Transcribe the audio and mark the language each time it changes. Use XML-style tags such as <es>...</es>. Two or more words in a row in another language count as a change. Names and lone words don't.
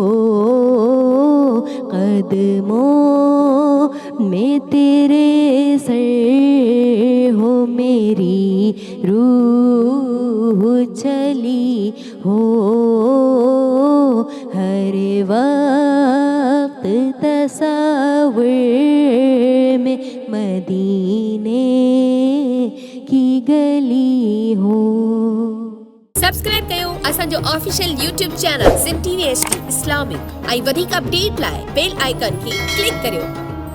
<ur>قدموں میں تیرے سر ہو میری روح چلی ہو، ہر وقت تصور میں مدینے کی گلی ہو۔</ur> <sd>سبسڪرائب कयो असांजो ऑफिशियल YouTube चैनल सिम TV HD इस्लामिक ऐं वधीक अपडेट लाइ</sd> <en>bell icon</en> <sd>खे क्लिक करियो।</sd>